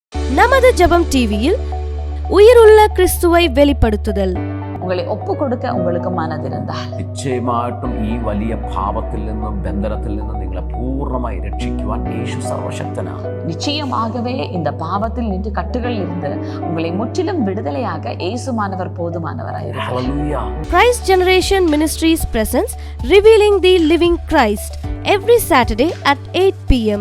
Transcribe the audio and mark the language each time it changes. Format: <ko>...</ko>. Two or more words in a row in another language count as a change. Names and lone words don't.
<ta>நமது ஜெபம் டிவியில் உயிருள்ள கிறிஸ்துவை வெளிப்படுத்துதல். உங்களை ஒப்பு கொடுக்க உங்களுக்கு மனதிருந்தால்</ta> <ml>നിശ്ചയമായിട്ടും ഈ വലിയ പാപത്തിൽ നിന്നും ബന്ധനത്തിൽ നിന്നും നിങ്ങളെ പൂർണ്ണമായി രക്ഷിക്കുവാൻ യേശു സർവശക്തനാണ്.</ml> <ta>நிச்சயமாகவே இந்த பாவத்தில் நின்று கட்டுகளில் இருந்து உங்களை முற்றிலும் விடுதலையாக இயேசுமானவர் போதுமானவராயிருக்கிறார்.</ta> <en>Hallelujah. Christ Generation Ministries presents Revealing the Living Christ every Saturday at 8 p.m.</en>